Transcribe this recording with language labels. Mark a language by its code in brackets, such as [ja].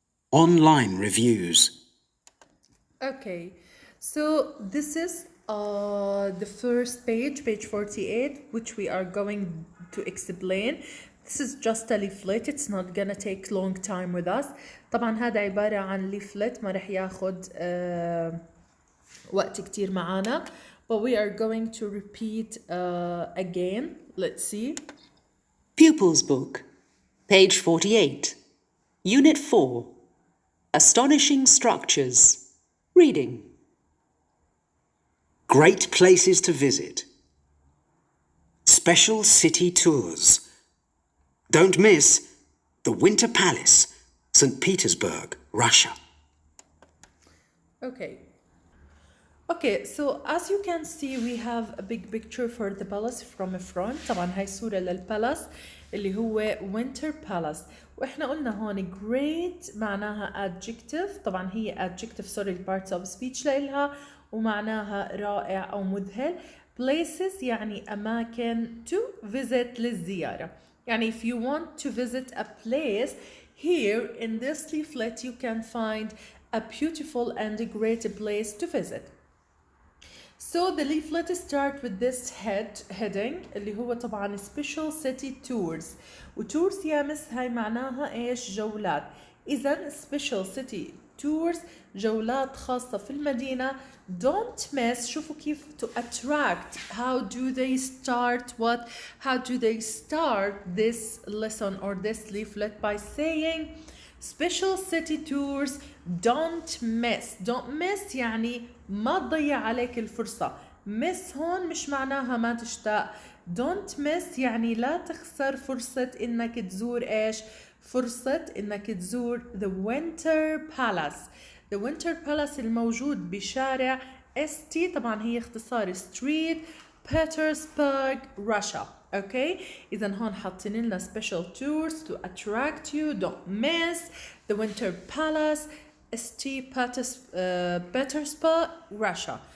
[en] Online reviews. Okay, so this is the first page, page 48, which we are going to explain. This is just a leaflet. It's not gonna take long time with us. [ar] طبعا هذا عبارة عن leaflet ما رح ياخد وقت كتير معانا. [en] But we are going to repeat again. Let's see. Pupils Book, page 48, Unit 4, Astonishing Structures. Reading. Great places to visit. Special city tours. Don't miss the Winter Palace, St. Petersburg, Russia. Okay, so as you can see we have a big picture for the palace from front. [ar] طبعا هاي صورة للبالاس اللي هو Winter Palace. واحنا قلنا هون great معناها adjective. طبعا هي adjective [en] sorry parts of speech [ar] لإلها ومعناها رائع أو مذهل. Places يعني أماكن to visit للزيارة. [en] يعني if you want to visit a place, here in this leaflet you can find a beautiful and a great place to visit. So the leaflet start with this heading [ar] اللي هو طبعا [en] special city tours. [ar] وتورز يا مس هاي معناها ايش؟ جولات. إذا special city tours جولات خاصة في المدينة. [en] Don't miss. [ar] شوفوا كيف [en] to attract. How do they start what? How do they start this lesson or this leaflet by saying special city tours don't miss. [ar] Don't miss يعني ما تضيع عليك الفرصة. miss هون مش معناها ما تشتاق. don't miss يعني لا تخسر فرصة انك تزور ايش؟ فرصة انك تزور the Winter Palace. the Winter Palace الموجود بشارع ST طبعا هي اختصار street Petersburg Russia. [en] Okay, [ar] إذا هون حاطين لنا [en] special tours to attract you. Don't miss the Winter Palace, ST Petersburg, Russia.